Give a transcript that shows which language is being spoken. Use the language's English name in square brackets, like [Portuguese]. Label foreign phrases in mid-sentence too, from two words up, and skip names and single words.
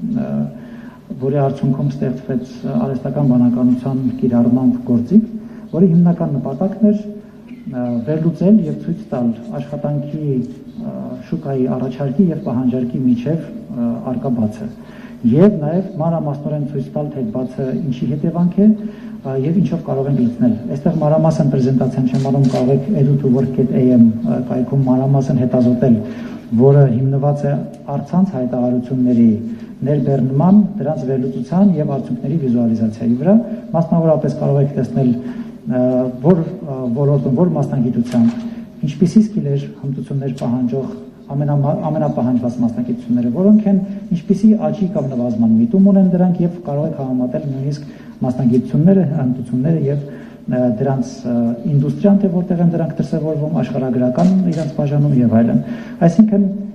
[Armenian] որի արդյունքում ստեղծվեց արհեստական բանականության կիրառմամբ գործիք, որի հիմնական նպատակն էր վերլուծել եւ ցույց տալ աշխատանքի շուկայի առաջարկի եւ պահանջարկի միջև առկա բացը եւ նաեւ մանրամասնորեն ցույց տալ թե բացը ինչի հետևանք է եւ ինչով կարող ենք լուծնել։ Այստեղ մանրամասն պրեզենտացիան չեմ անում, կարող եք edu2work.am կայքում մանրամասն հետազոտել, որը հիմնված է առցանց հայտարարությունների ներբեռնման, դրանց վերլուծության եւ արդյունքների վիզուալիզացիայի վրա։ Մասնավորապես կարող եք տեսնել որ ոլորտում, որ մասնագիտությամբ, ինչպիսի սկիլեր, հմտություններ պահանջող ամենապահանջված մասնագիտությունները, որոնք են ինչպիսի աճի կամ նվազման միտում ունեն դրանք եւ կարող եք համեմատել նույնիսկ մասնագիտությունները, հմտությունները եւ դրանց ինդուստրիան, թե որտեղ են դրանք դրսևորվում, աշխարհագրական իրենց բաժանում եւ այլն։ Այսինքն